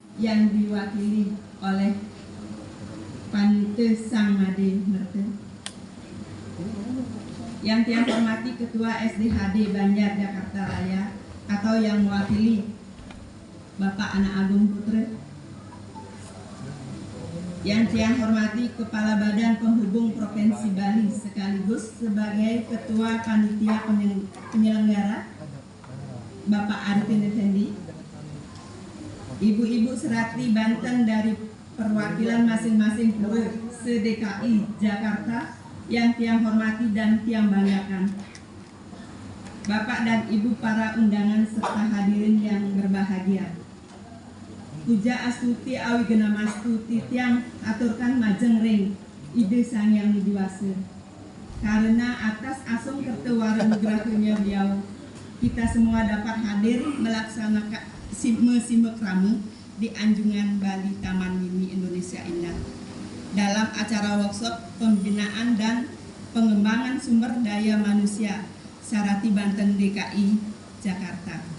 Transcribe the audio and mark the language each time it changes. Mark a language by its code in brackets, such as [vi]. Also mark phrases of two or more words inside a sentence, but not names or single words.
[id] yang diwakili oleh Panite Sang Made Merte. Yang tiang hormati Ketua SDHD Banjar Jakarta Raya atau yang mewakili Bapak Anak Agung Putra. Yang tiang hormati Kepala Badan Penghubung Provinsi Bali sekaligus sebagai Ketua Panitia Penyelenggara Bapak Arifin Effendi. Ibu-ibu serati Banten dari perwakilan masing-masing pura se-DKI Jakarta yang tiang hormati dan tiang banggakan. Bapak dan Ibu para undangan serta hadirin yang berbahagia. [ban] Puja astuti awi genamastuti tiang aturkan majeng ring ide sang yang widiwasa. [id] Karena atas asung kertewara nugrahnya beliau, kita semua dapat hadir melaksanakan simek ramu di Anjungan Bali Taman Mini Indonesia Indah dalam acara workshop pembinaan dan pengembangan sumber daya manusia Sarati Banten DKI Jakarta.